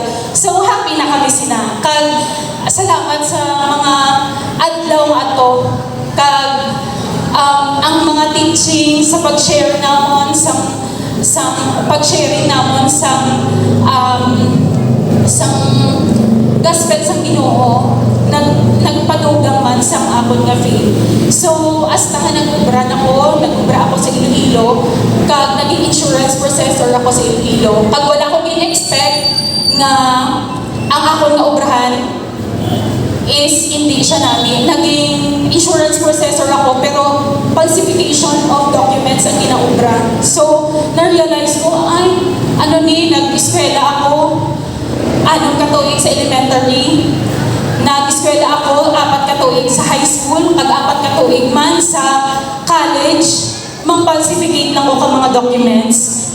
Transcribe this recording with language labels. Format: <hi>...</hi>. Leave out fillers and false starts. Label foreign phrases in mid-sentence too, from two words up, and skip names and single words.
<hil>So happy na kami kag salamat sa mga adlaw nga to, kag ang mga teaching sa pag-share namon sa pag-sharing namon sa gospel sa Ginoo nagpadugang man sa akon nga faith. So as nag-ubra ako sa Iloilo, kag naging</hil> <en>insurance processor</en> <hil>ako sa Iloilo. Kag wala ko gin-expect nga ang akon nga obrahan is hindi siya namin. Naging</hil> <en>insurance processor</en> <hil>ako, pero</hil> <en>falsification of documents</en> <hil>ang ginaubra. So, na-realize ko, ay, nag-eskwela ako, 6 katuig sa elementary, nag-eskwela ako, 4 katuig sa</hil> <en>high school,</en> <hil>4 katuig man sa college, mang-falsificate lang ko mga documents.</hil>